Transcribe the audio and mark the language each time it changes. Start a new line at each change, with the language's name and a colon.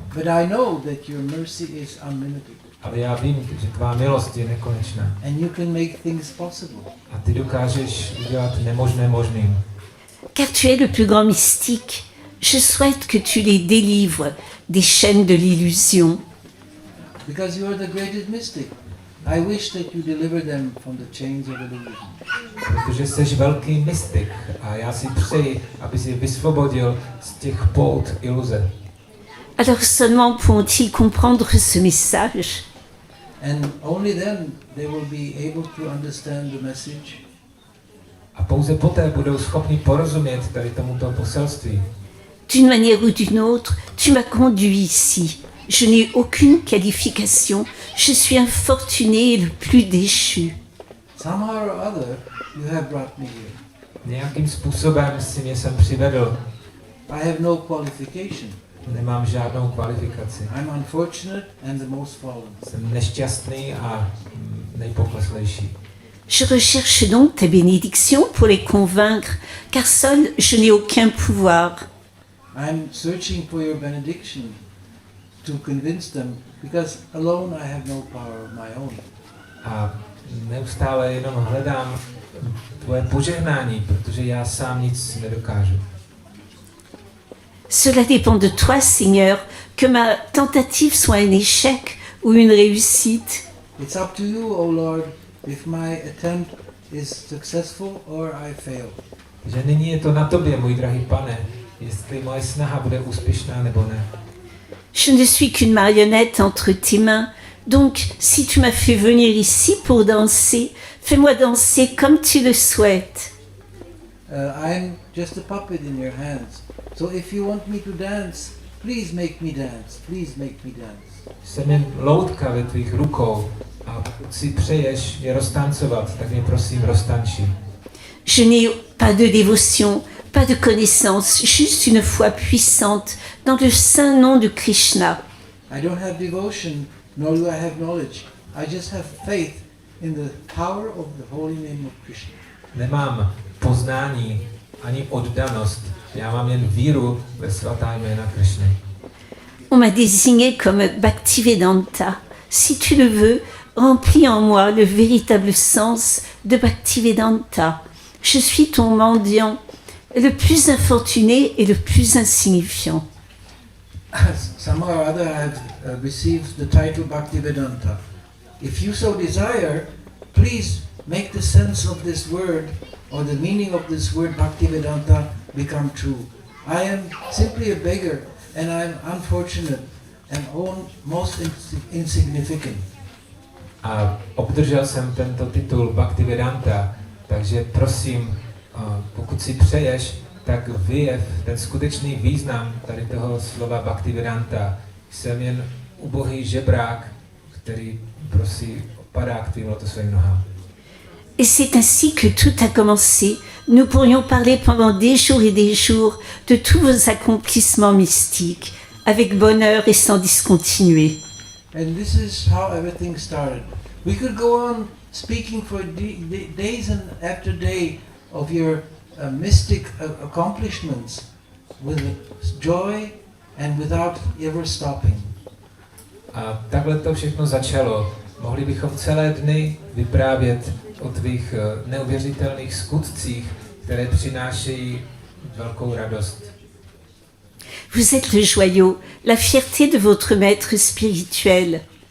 English: But I know that your mercy is unlimited.
Czech: Ale já vím, že tvá milost je nekonečná.
English: And you can make things possible.
Czech: A ty dokážeš udělat nemožné možným.
French: Car tu es le plus grand mystique, je souhaite que tu les délivres des chaînes de l'illusion.
English: Because you are the greatest mystic, I wish that you deliver them from the chains of illusion.
Czech: Protože jsi velký mystik a já si přeji, aby si vysvobodil z těch pout iluze.
French: Alors seulement pourront-ils comprendre ce message?
English: And only then they will be able to understand the message.
Czech: A pouze poté budou schopni porozumět tady tomuto poselství.
French: D'une manière ou d'une autre, tu m'as conduit ici. Je n'ai aucune qualification. Je suis infortuné et le plus déchu.
English: Somehow or other, you have brought me here.
Czech: Nějakým způsobem si mě sem přivedl.
English: I have no qualification.
Czech: Nemám žádnou kvalifikaci.
English: I'm unfortunate and the most fallen.
Czech: Jsem nešťastný a nejpokleslejší.
French: Je recherche donc ta bénédiction pour les convaincre, car seul je n'ai aucun pouvoir.
English: I'm searching for your benediction to convince them, because alone I have no power of my own.
Czech: A neustále jenom hledám tvoje požehnání, protože já sám nic nedokážu.
French: Cela dépend de toi, Seigneur, que ma tentative soit un échec ou une réussite.
English: It's up to you, O Lord, if my attempt is successful or I fail.
Czech: Že nyní je to na tobě, můj drahý pane, jestli moje snaha bude úspěšná nebo ne.
French: Je ne suis qu'une marionnette entre tes mains, donc si tu m'as fait venir ici pour danser, fais-moi danser comme tu le souhaites.
English: I'm just a puppet in your hands. So if you want me to dance, please make me dance. Please make me dance.
Czech: Jsem jen loutka ve tvých rukou a pokud si přeješ mě roztancovat, tak mě prosím roztanči.
French: Je n'ai pas de dévotion, pas de connaissance, juste une foi puissante dans le saint nom de Krishna.
English: I don't have devotion, nor do I have knowledge. I just have faith in the power of the holy name of Krishna.
Czech: Nemám poznání ani oddanost, já mám jen víru ve svatá jména Krishny.
French: On m'a désigné comme Bhaktivedanta. Si tu le veux, remplis en moi le véritable sens de Bhaktivedanta. Je suis ton mendiant, le plus infortuné et le plus insignifiant.
English: Somehow or other I have received the title Bhaktivedanta. If you so desire, please make the sense of this word or the meaning of this word Bhaktivedanta become true. I am simply a beggar and I am unfortunate and most insignificant.
Czech: A obdržel jsem tento titul Bhaktivedanta, takže prosím, pokud si přeješ, tak vyjev ten skutečný význam tady toho slova Bhaktivedanta. Jsem jen ubohý žebrák, který prosí padá k tvým lotosovým nohám.
French: Et c'est ainsi que tout a commencé. Nous pourrions parler pendant des jours de tous vos accomplissements mystiques, avec bonheur et sans discontinuer.
English: And this is how everything started. We could go on speaking for days and after day of your mystic accomplishments with joy and without ever stopping.
Czech: A takhle to všechno začalo. Mohli bychom celé dny vyprávět o tvých neuvěřitelných skutcích, které přinášejí velkou radost.
French: Vous êtes le joyau, la fierté de votre maître spirituel.